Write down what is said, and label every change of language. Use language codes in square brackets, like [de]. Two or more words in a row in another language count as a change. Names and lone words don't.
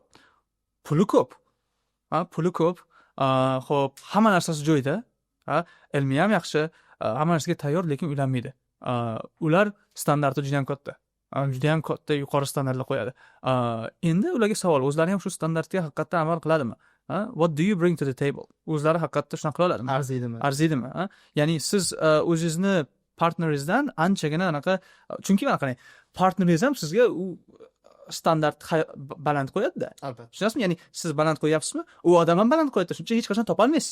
[uz] Puli ko'p. Puli ko'p. Xo'p, hamma narsasi joyida. Ilmi ham yaxshi, hamma narsaga tayyor, lekin uylanmaydi. Ular standarti juda ham katta. Juda ham katta yuqori standartlar qo'yadi. Endi ularga savol, o'zlari ham shu standartga haqiqatdan amal qiladimi? [en] What do you bring to the table? [uz] O'zlari haqiqatda shunaqa qila oladimi? Arziydimi? Ya'ni siz o'zingizni partneringizdan anchagina anaqa, chunki mana qarang, partneringiz ham sizga u standart baland qo'yadi-da. Albatta. Tushunasizmi? Ya'ni siz baland qo'yapsizmi? U odam ham baland qo'yadi. Shuning uchun hech qachon topa olmaysiz.